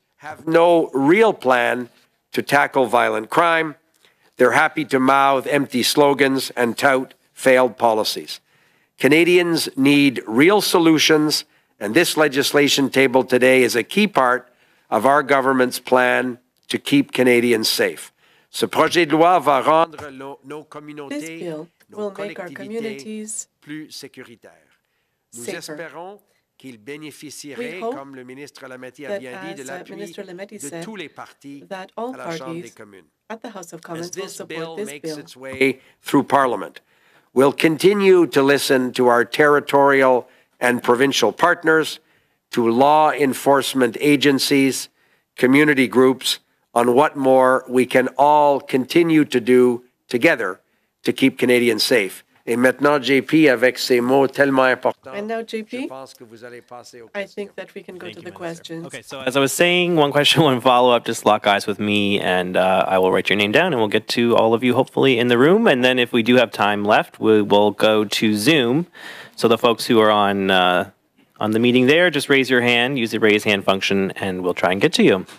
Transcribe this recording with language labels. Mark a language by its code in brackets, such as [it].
[en] Have no real plan to tackle violent crime. They're happy to mouth empty slogans and tout failed policies. Canadians need real solutions, and this legislation tabled today is a key part of our government's plan to keep Canadians safe. [fr] Ce projet de loi va rendre nos communautés, [en] this bill will make our communities [fr] plus sécuritaires. Nous espérons qu'il bénéficierait, comme le ministre Lametti a bien dit, de l'appui de tous les partis à la Chambre des communes. [en] At the House of Commons will support this makes its way through Parliament. We'll continue to listen to our territorial and provincial partners, to law enforcement agencies, community groups, on what more we can all continue to do together to keep Canadians safe. [fr] Et maintenant, JP, avec ces mots tellement importants. [en] And now, JP, I think that we can go to the questions. Okay, so as I was saying, one question, one follow-up, just lock eyes with me, and I will write your name down, and we'll get to all of you, hopefully, in the room. And then if we do have time left, we will go to Zoom. So the folks who are on the meeting there, just raise your hand, use the raise hand function, and we'll try and get to you.